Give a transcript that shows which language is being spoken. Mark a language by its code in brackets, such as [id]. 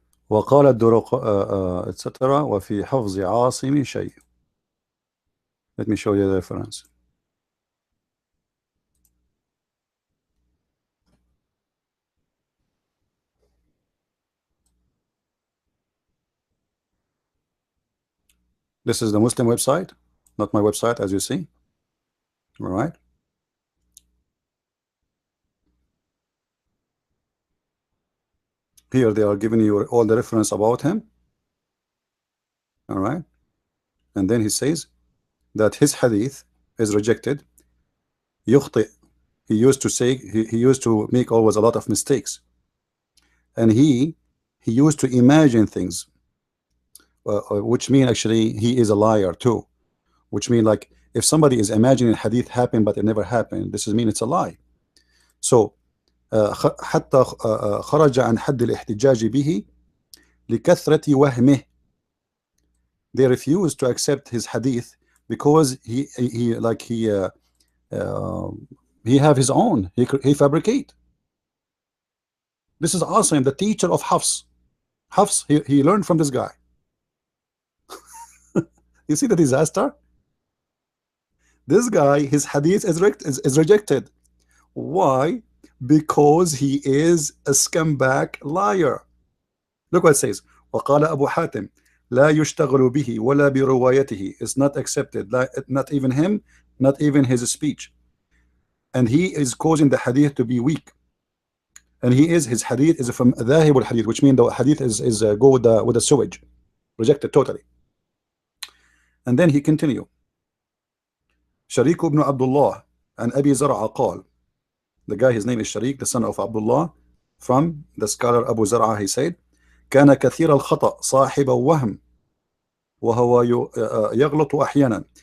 [ar] وقال الدرق etc. وفي حفظ عاصم شيء. [en] Let me show you the reference. This is the Muslim website, not my website, as you see. All right. Here they are giving you all the reference about him. All right. And then he says that his hadith is rejected. [ar] يخطئ. [en] He used to say, he used to make always a lot of mistakes. And he used to imagine things, which mean actually he is a liar too. Which mean like if somebody is imagining hadith happened but it never happened, this is mean it's a lie. [ar] So حتى خرج عن حد الاحتجاج به لكثرة وهمه. [en] They refused to accept his hadith because he have his own, he fabricate. This is Asim, the teacher of Hafs. Hafs, he learned from this guy. You see the disaster? This guy, his hadith is rejected. Why? Because he is a scumbag liar. Look what it says. [ar] وقال أبو حاتم لا يشتغل به ولا بروايته. [en] It's not accepted. Not even him, not even his speech. And he is causing the hadith to be weak. And his hadith is from dhahib al hadith, which means the hadith is go with the sewage, rejected totally. And then he continue. Sharik ibn Abdullah and Abi Zar'a قال, the guy, his name is Sharik, the son of Abdullah, from the scholar Abu Zar'a, he said, [ar] كان كثير الخطأ صاحب وهم وهو يغلط أحيانا.